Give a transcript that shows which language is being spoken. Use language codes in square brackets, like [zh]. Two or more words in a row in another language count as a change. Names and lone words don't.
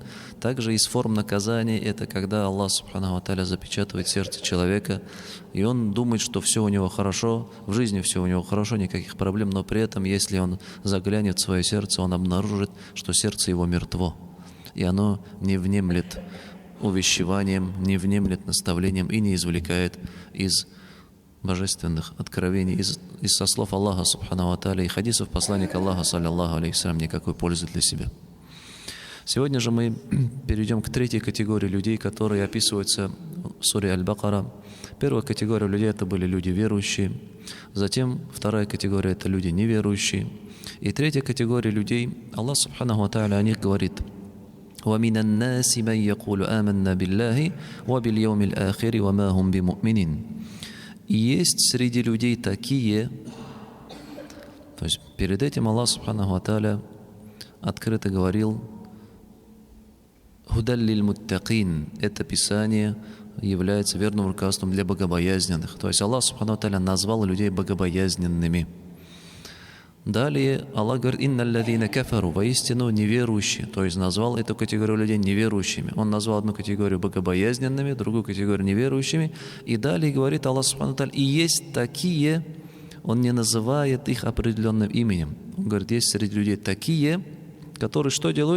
[ru] Также из форм наказания это когда Аллах [ar] سبحانه وتعالى [ru] запечатывает сердце человека, и он думает, что все у него хорошо, в жизни все у него хорошо, никаких проблем, но при этом, если он заглянет в свое сердце, он обнаружит, что сердце его мертво, и оно не внемлет увещеванием, не внемлет наставлением и не извлекает из божественных откровений, из со слов Аллаха [ar] سبحانه وتعالى [ru] и хадисов посланника Аллаха [ar] صلى الله عليه وسلم [ru] никакой пользы для себя. Сегодня же мы перейдем к третьей категории людей, которые описываются в суре Аль-Бакара. Первая категория людей — это были люди верующие. Затем вторая категория — это люди неверующие. И третья категория людей, Аллах [ar] سبحانه وتعالى [ru] о них говорит: [ar] وَمِنَ النَّاسِ مَنْ يَقُولُ آمَنَّا بِاللَّهِ وَبِالْيَوْمِ الْآخِرِ وَمَا هُمْ بِمُؤْمِنِينَ. [ru] И есть среди людей такие, то есть перед этим Аллах [ar] سبحانه وتعالى [ru] открыто говорил: [ar] «هدى للمتقين» — [ru] это Писание является верным руководством для богобоязненных. То есть Аллах [ar] سبحانه وتعالى [ru] назвал людей богобоязненными. Далее Аллах говорит: [ar] «إن الذين كفروا», [ru] воистину неверующие. То есть назвал эту категорию людей неверующими. Он назвал одну категорию богобоязненными, другую категорию неверующими. И далее говорит Аллах [ar] سبحانه وتعالى: [ru] и есть такие, он не называет их определенным именем. Он говорит, есть среди людей такие, которые что делают?